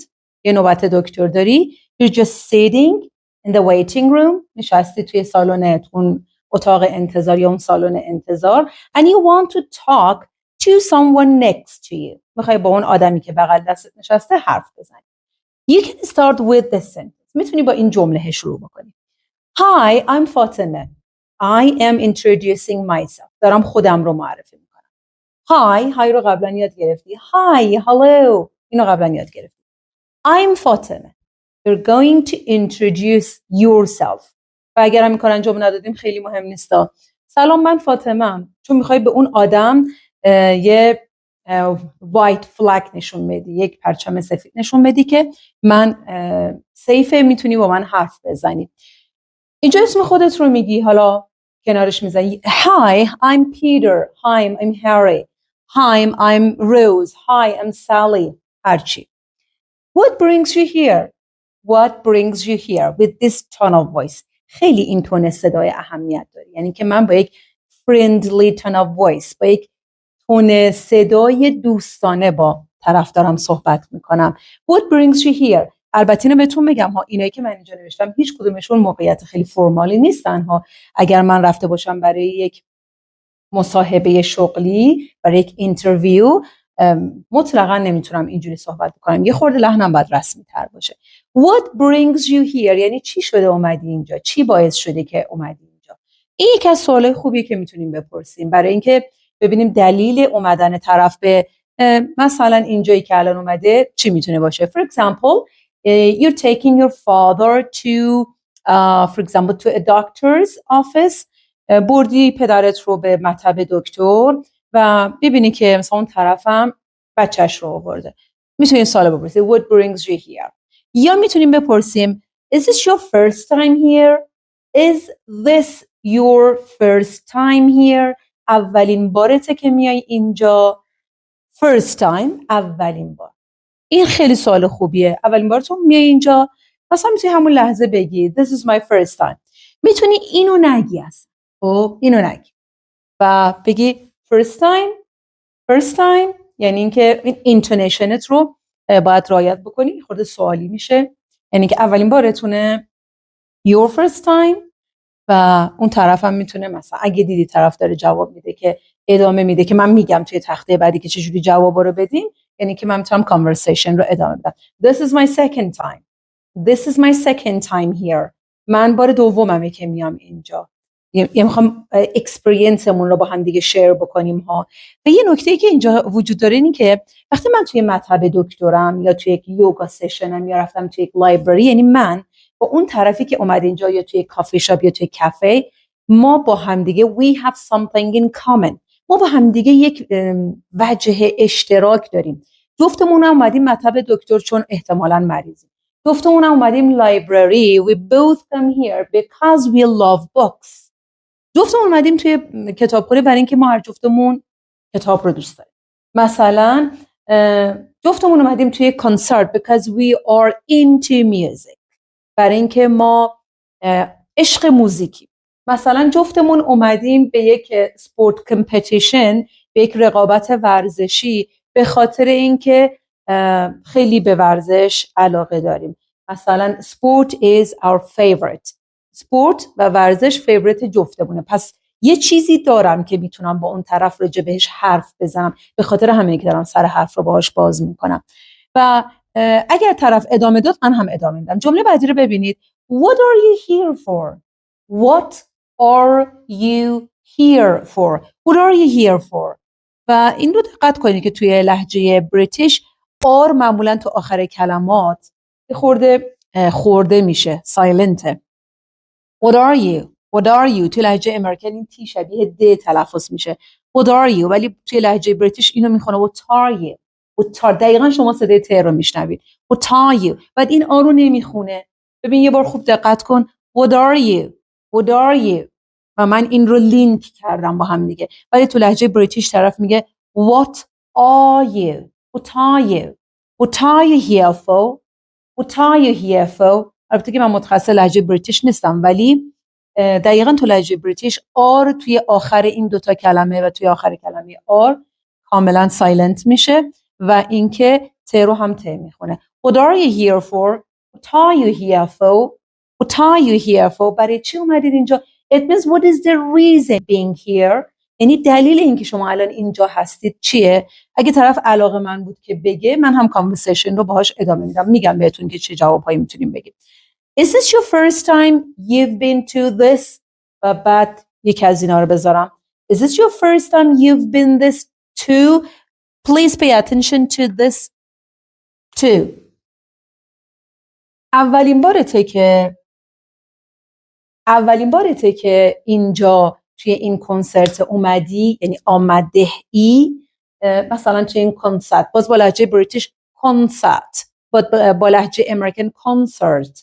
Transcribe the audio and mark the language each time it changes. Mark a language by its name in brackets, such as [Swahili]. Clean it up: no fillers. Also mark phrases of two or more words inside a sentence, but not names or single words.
[Persian] یه نوبت دکتر داری. [English] You're just sitting in the waiting room. [Persian] نشستی توی سالن، اون اتاق انتظار یا اون سالن انتظار. [English] And you want to talk to someone next to you. [Persian] میخوای با اون آدمی که بغل دستت نشسته حرف بزنی. [English] You can start with this sentence. [Persian] میتونی با این جمله شروع بکنی. [English] Hi, I'm Fatima. I am introducing myself. [Persian] دارم خودم رو معرفی میکنم. Hi رو قبلا یاد گرفتی. [English] Hi, hello. [Persian] اینو قبلا یاد گرفتی. [English] I'm Fatima. You're going to introduce yourself. [Persian] و اگر هم میکنن جمله ندادیم خیلی مهم نیستا. سلام، من فاطمه‌ام. چون میخوای به اون آدم یه [English] white flag [Persian] نشون بدی، یک پرچم سفید نشون بدی که من سیفه، میتونی با من حرف بزنی. اینجا اسم خودت رو میگی، حالا کنارش میزنی. [English] Hi, I'm Peter. Hi, I'm Harry. Hi, I'm Rose. Hi, I'm Sally. هرچی. What brings you here? What brings you here with this tone of voice? [Persian] خیلی این تون صدای اهمیت داره. یعنی که من با یک [English] friendly tone of voice، [Persian] با یک تون صدای دوستانه با طرف دارم صحبت میکنم. [English] What brings you here? [Persian] البته اینو بهتون بگم ها، اینایی که من اینجا نوشتم هیچ کدومشون موقعیت خیلی فرمالی نیستن ها. اگر من رفته باشم برای یک مصاحبه شغلی، برای یک اینترویو، مطلقا نمیتونم اینجوری صحبت بکنم. یه خورده لحنم باید رسمی تر باشه. [English] What brings you here؟ [Persian] یعنی چی شده اومدی اینجا؟ چی باعث شده که اومدی اینجا؟ این یکی از سوالای خوبیه که میتونیم بپرسیم برای اینکه ببینیم دلیل اومدن طرف به مثلا اینجایی که الان اومده چی میتونه باشه. [English] For example, you're taking your father to for example to a doctor's office. [Persian] بردی پدرت رو به مطب دکتر و ببینی که مثلا اون طرفم بچهش رو آورده. میتونیم سوال بپرسیم [English] What brings you here؟ [Persian] یا میتونیم بپرسیم [English] Is this your first time here؟ Is this your first time here؟ [Persian] اولین بارته که میای اینجا؟ [English] First time، [Persian] اولین بار. این خیلی سوال خوبیه. اولین بار تو میای اینجا، مثلا میتونی همون لحظه بگی [English] This is my first time. [Persian] میتونی اینو نگی اصلا. اینو نگی و بگی [English] first time، [Persian] یعنی اینکه این اینتونیشنت رو باید رعایت بکنی. خورده سوالی میشه، یعنی که اولین بارتونه [English] your first time. [Persian] و اون طرف هم میتونه مثلا اگه دیدی طرف داره جواب میده که ادامه میده، که من میگم توی تخته بعدی که چجوری جوابا رو بدیم، یعنی که من میتونم کانورسیشن رو ادامه بدم. [English] This is my second time. This is my second time here. [Persian] من بار دوممه که میام اینجا. یعنی میخوام اکسپریانسمون رو با هم دیگه شیر بکنیم ها. و یه نکته‌ای که اینجا وجود داره اینه که وقتی من توی مطب دکترم یا توی یک [English] yoga session [Persian] یا رفتم توی یک لایبرری، یعنی من با اون طرفی که اومد اینجا یا توی [English] coffee shop [Persian] یا توی کافه، ما با هم دیگه [English] we have something in common. [Persian] ما با هم دیگه یک وجه اشتراک داریم. جفتمون اومدیم مطب دکتر چون احتمالاً مریضیم. جفتمون اومدیم لایبرری. [English] We both come here because we love books. [Persian] جفتمون اومدیم توی کتابخونه برای اینکه ما هر جفتمون کتاب رو دوست داریم. مثلا جفتمون اومدیم توی کنسرت [English] because we are into music. [Persian] برای اینکه ما عشق موزیکی. مثلا جفتمون اومدیم به یک [English] sport competition, [Persian] به یک رقابت ورزشی به خاطر اینکه خیلی به ورزش علاقه داریم. [English] مثلا sport is our favorite. [Persian] سپورت و ورزش فیوریت جفتمونه. پس یه چیزی دارم که میتونم با اون طرف راجع بهش حرف بزنم، به خاطر همینه که دارم سر حرف رو باهاش باز میکنم. و اگر طرف ادامه داد من هم ادامه میدم. جمله بعدی رو ببینید. [English] What are you here for? What are you here for? What are you here for? [Persian] و این رو دقت کنید که توی لهجه بریتیش آر معمولا تو آخر کلمات خورده میشه، سایلنته. [English] What are you? What are you? [Persian] توی لهجه امریکن این تی شبیه د تلفظ میشه. [English] What are you? [Persian] ولی توی لهجه بریتیش اینو میخونه [English] What are you? What are... [Persian] دقیقا شما صدای ت رو میشنوید. [English] What are you? [Persian] بعد این آ رو نمیخونه. ببین یه بار خوب دقت کن. [English] What are you? What are you? [Persian] و من این رو لینک کردم با هم دیگه. ولی تو لهجه بریتیش طرف میگه [English] What are you? What are you? What are you here for? What are you here for? [Persian] البته که من متخصص لهجه بریتیش نیستم، ولی دقیقاً تو لهجه بریتیش آر توی آخر این دوتا کلمه و توی آخر کلمه آر کاملا سایلنت میشه و اینکه ت رو هم ت میخونه. [English] What are you here for? What are you here for? What are you here for? [Persian] برای چی اومدید اینجا؟ [English] It means what is the reason being here? [Persian] یعنی دلیل اینکه شما الان اینجا هستید چیه؟ اگه طرف علاقه من بود که بگه، من هم کانورسیشن رو باهاش ادامه میدم، میگم بهتون که چه جوابهایی میتونیم بگیم. [English] Is this your first time you've been to this? [Persian] و بعد یک از اینا رو بذارم. [English] Is this your first time you've been this to? Please pay attention to this too. [Persian] اولین بارته که اینجا توی این کنسرت اومدی، یعنی آمده ای، مثلا توی این کنسرت، باز با لهجه بریتیش کنسرت، با لهجه امریکن کنسرت.